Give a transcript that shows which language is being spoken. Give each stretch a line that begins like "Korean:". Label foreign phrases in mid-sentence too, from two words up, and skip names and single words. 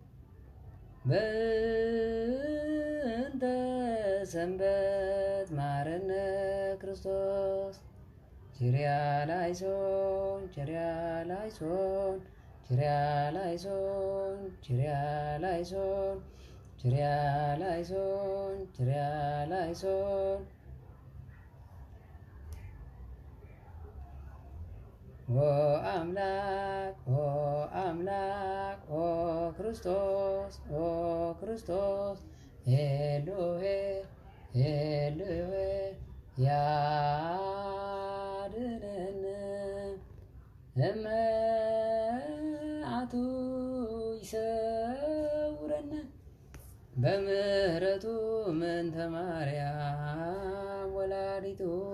Geez: በእንተ ሰንበት ማረነ ክርስቶስ
Greek: Κύριε ἐλέησον Κύριε ἐλέησον Κύριε ἐλέησον Κύριε ἐλέησον Κύριε ἐλέησον Κύριε ἐλέησον
Amharic: ኦ አምላክ ኦ አምላክ ኦ ክርስቶስ ኦ ክርስቶስ ኤሎሄ ኤሎሄ ያድነን እመዓቱ ይሰውረን በምህረቱ ምንተ ማርያም ወላዲቱ